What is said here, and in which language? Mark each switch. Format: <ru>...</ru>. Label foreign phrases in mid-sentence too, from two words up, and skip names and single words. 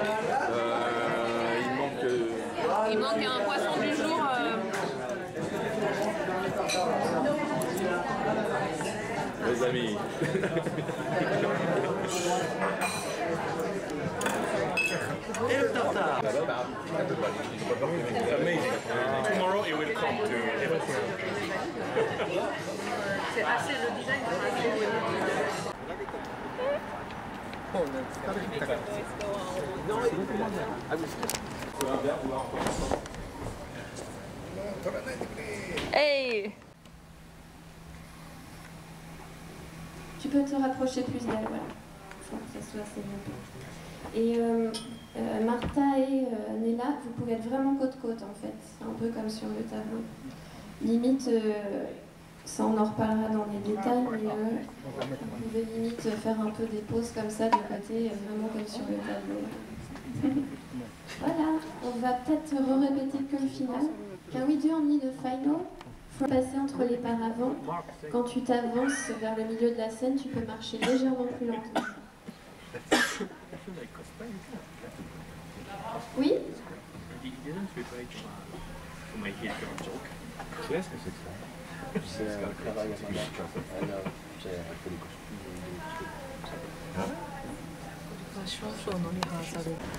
<fr>Il manque un poisson du jour. Les amis. Amazing.</fr> <en>Tomorrow it will come to everything.</en> <fr>C'est assez le design de</fr> <ja>もうね、疲れ切ったから。取らないでくれ。</ja> <fr>Hey! Tu peux te rapprocher plus d'elle, voilà. Faut que ça soit assez bien. Et Martha et Nella, vous pouvez être vraiment côte-côte en fait. C'est un peu comme sur le tableau. Limite, ça on en reparlera dans les détails, mais vous pouvez limite faire un peu des pauses comme ça de côté, vraiment comme sur le tableau. Voilà, on va peut-être répéter que le final.</fr> <en>Can we do only the final?</en> <fr>Faut passer entre les paravents. Quand tu t'avances vers le milieu de la scène, tu peux marcher légèrement plus lentement. Oui? Qu'est-ce que c'est que ça? C'est un travail à ma mère. J'ai fait des costumes.</fr> <ja>ファッションショーのリハーサル。</ja>